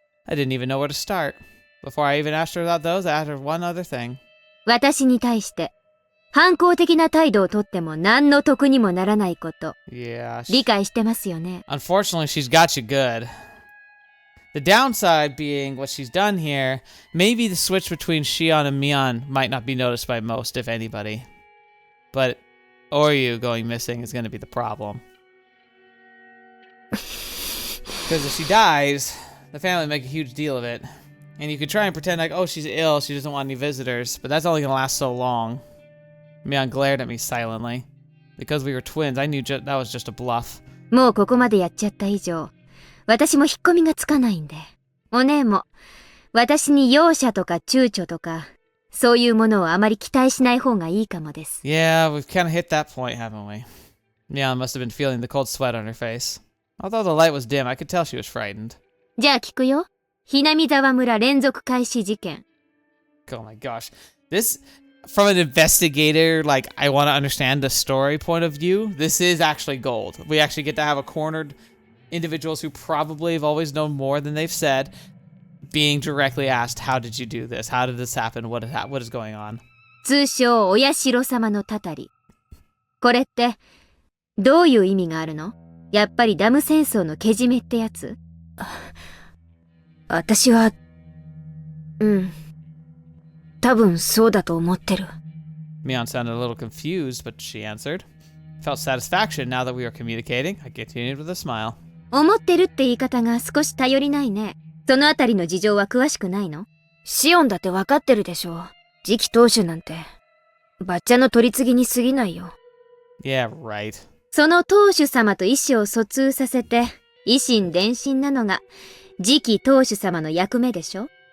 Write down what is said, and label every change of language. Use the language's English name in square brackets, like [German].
[English] I didn't even know where to start. Before I even asked her about those, I asked her one other thing. [Japanese] 私に対して反抗的な態度をとっても何の得にもならないこと。 [English] Yeah. [Japanese] 理解してますよね。 [English] Unfortunately, she's got you good. The downside being what she's done here, maybe the switch between Shion and Mion might not be noticed by most, if anybody. But Oryou going missing is going to be the problem. Because if she dies, the family make a huge deal of it. And you could try and pretend like, oh, she's ill, she doesn't want any visitors, but that's only going to last so long. Mion glared at me silently. Because we were twins, I knew that was just a bluff. [Japanese] もうここまでやっちゃった以上、私も引っ込みがつかないんで。お姉も、私に容赦とか躊躇とか、そういうものをあまり期待しない方がいいかもです。 [English] Yeah, we've kind of hit that point, haven't we? Mion must have been feeling the cold sweat on her face. Although the light was dim, I could tell she was frightened. [Japanese] じゃあ聞くよ。 Hinamizawa村連続開始事件。 [English] Oh my gosh. This, from an investigator, like, I want to understand the story point of view, this is actually gold. We actually get to have a cornered individuals who probably have always known more than they've said, being directly asked, how did you do this? How did this happen? What is going on? [Japanese] 通称、お社様のたたり。これって、どういう意味があるの？やっぱりダム戦争のけじめってやつ？私は、多分そうだと思ってる。 [English] Mion sounded a little confused, but she answered. Felt satisfaction now that we were communicating. I continued with a smile. [Japanese] 思ってるって言い方が少し頼りないね。そのあたりの事情は詳しくないの？シオンだってわかってるでしょ。次期当主なんて、バッチャの取り次ぎに過ぎないよ。 [English] Yeah, right. [Japanese] その当主様と意思を疎通させて、以心伝心なのが、次期当主様の役目でしょ？